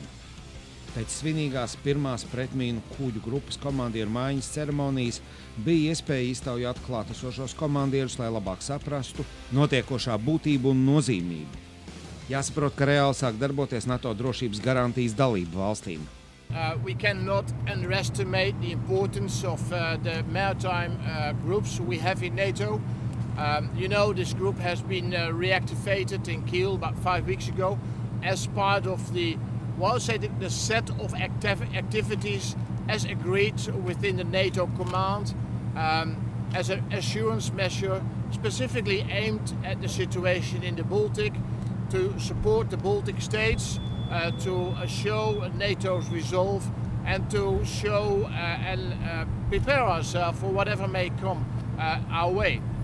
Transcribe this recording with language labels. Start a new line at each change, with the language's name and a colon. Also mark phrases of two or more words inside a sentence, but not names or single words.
Latvian: Pēc svinīgās 1. pretmīnu kuģu grupas komandieru maiņas ceremonijas bija iespēja iztaujāt klātesošos komandierus, lai labāk saprastu notiekošā būtību un nozīmību. Jāsaprot, ka reāli sāk darboties NATO drošības garantijas dalību valstīm.
English: We cannot underestimate the importance of the maritime groups we have in NATO. You know, this group has been reactivated in Kiel about 5 weeks ago as part of the set of activities as agreed within the NATO command as an assurance measure specifically aimed at the situation in the Baltic to support the Baltic states, to show NATO's resolve and to show and prepare ourselves for whatever may come our way.